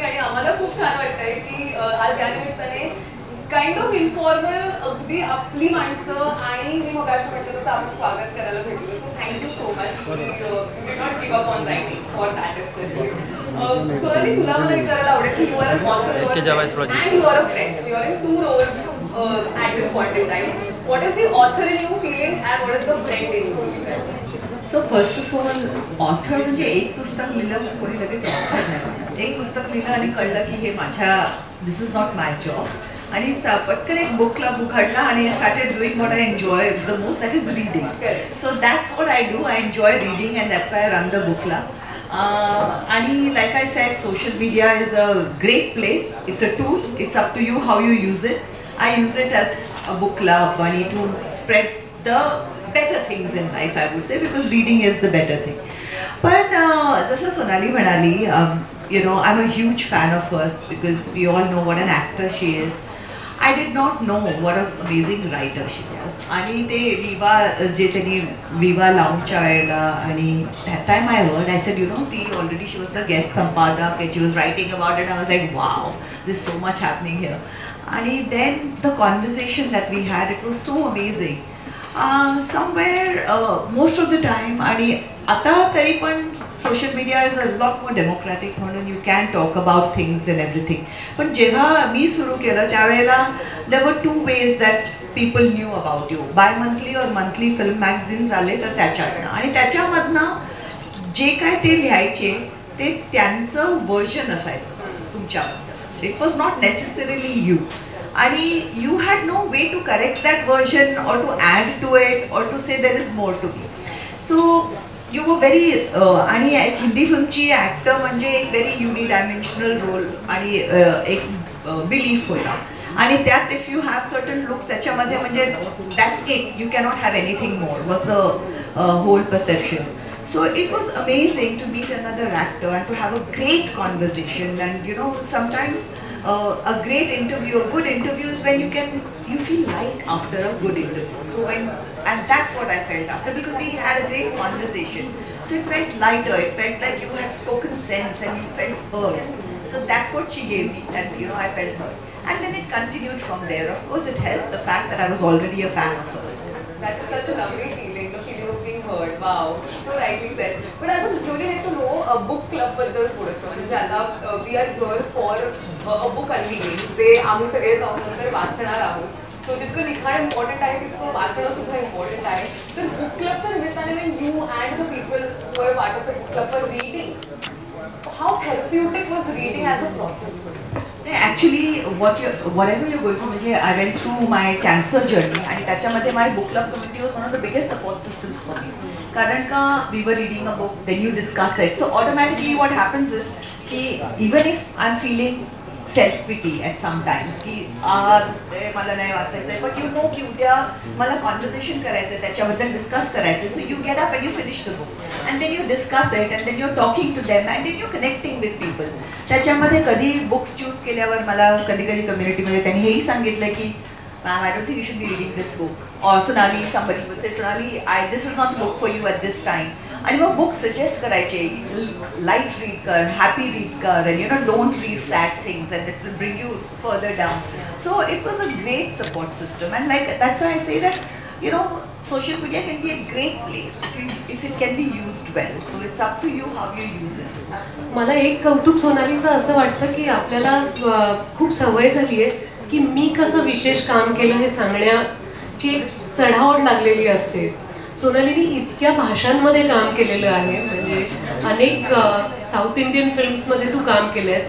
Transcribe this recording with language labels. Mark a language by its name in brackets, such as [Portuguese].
[Marathi] आणि आम्हाला खूप छान वाटतंय की आज या निमित्ताने [English] kind of informal [Marathi] अगदी आपली माणसं आणि मी मगाशी म्हटलं तसं आपण स्वागत करायला भेटलो. [English] So thank you so much. You did not give up on writing for that especially. Sonali [Marathi] तुला मला विचारायला आवडेल की [English] You are an author and you are a friend. You are in 2 roles at this point in time. What is the author in you feeling and what is the friend in you? So first of all [Marathi] author म्हणजे एक पुस्तक लिहिलं कोणी लगेच author नाही. एक पुस्तक लिहिलं आणि कळलं की हे माझ्या [English] This is not my job. [Marathi] आणि पटकन एक बुक क्लब उघडला [English] आणि I started doing what I enjoy the most, that is reading. So that's what I do. I enjoy reading and that's why I run the book club. आणि like I said social media is a great place. It's a tool. It's up to you how you use it. I use it as a book club आणि to spread the better things in life, I would say, because reading is the better thing. But जसं सोनाली म्हणाली, you know, I'm a huge fan of hers because we all know what an actor she is. I did not know what an amazing writer she was. [Marathi] आणि ते विवा जे त्यांनी विवा लाँचच्या वेळेला आणि [English] that time I heard, I said, you know, ती already she was the guest संपादक and she was writing about it. I was like, wow, there's so much happening here. आणि then the conversation that we had, it was so amazing. Somewhere most of the time [Marathi] आणि आता तरी पण [English] Social media is a lot more democratic म्हणून you can talk about things and everything. [Marathi] पण जेव्हा मी सुरू केलं त्यावेळेला [English] There were 2 ways that people knew about you. [Marathi] Bye monthly और मंथली फिल्म मॅगझिन्स आले तर त्याच्यातनं आणि त्याच्यामधनं जे काय ते लिहायचे ते त्यांचं वर्जन असायचं तुमच्याबद्दल. [English] It was not necessarily you. आणि you had no way to correct that version or to add to it or to say there is more to be. So you were very [Marathi] आणि एक हिंदी फिल्मची ॲक्टर म्हणजे एक व्हेरी युनिडायमेन्शनल रोल आणि एक belief होता. आणि त्यात [English] If you have certain looks त्याच्यामध्ये म्हणजे that's it, you cannot have anything more was the whole perception. So it was amazing to meet another actor and to have a great conversation. And you know, sometimes a great interview, a good interview is when you feel light after a good interview. So and that's what I felt after, because we had a great conversation. So it felt lighter, it felt like you had spoken sense and you felt heard. So that's what she gave me, and I felt heard. And then it continued from there. Of course, it helped the fact that I was already a fan of hers. That is such a lovely feeling, the feeling of being heard. Wow, so rightly said. But I would really like to know a book club [Marathi] बद्दल थोडंसं. म्हणजे आता [English] we are here for a book unveiling. [Marathi] जे आम्ही सगळे जाऊन नंतर वाचणार आहोत. So जितकं लिखाण इम्पॉर्टंट आहे तितकं वाचणं सुद्धा इम्पॉर्टंट आहे. तर बुक क्लबच्या निमित्ताने [English] when you and the people who are part of the book club were reading, how therapeutic was reading as a process for you? Actually, whatever you're going through, I went through my cancer journey, and त्याच्यामध्ये my book club community was one of the biggest support systems for me. [Marathi] कारण का [English] we were reading a book, then you discuss it. So automatically what happens is कि even if I'm feeling self-pity at some times [Marathi] की मला नाही वाचायचं आहे, [English] but you know [Marathi] की उद्या मला [English] conversation करायचं आहे, [Marathi] त्याच्याबद्दल discuss करायचं आहे. [English] So you get up and you finish the book. And then you discuss it, and then you're talking to them, and then you're connecting with people. [Marathi] त्याच्यामध्ये कधी बुक्स चूज केल्यावर मला कधी कम्युनिटीमध्ये त्यांनी हेही सांगितलं की [English] ma'am, I don't think you should be reading this book. Or Sonali, somebody would say, Sonali, this is not a book for you at this time. [Marathi] आणि मग बुक सजेस्ट करायचे, लाईट रीड कर, हॅपी रीड कर, [English] and don't read sad things, and that will bring you further down. So it was a great support system, and that's why I say that social media can be a great place if it can be used well. So it's up to you how you use it. [Marathi] मला एक कौतुक सोनालीचं असं वाटतं की आपल्याला खूप सवय झाली आहे की मी कसं विशेष काम केलं हे सांगण्याची एक चढाओढ लागलेली असते. सोनालीने इतक्या भाषांमध्ये काम केलेलं आहे, म्हणजे अनेक साऊथ इंडियन फिल्म्समध्ये तू काम केलंयस.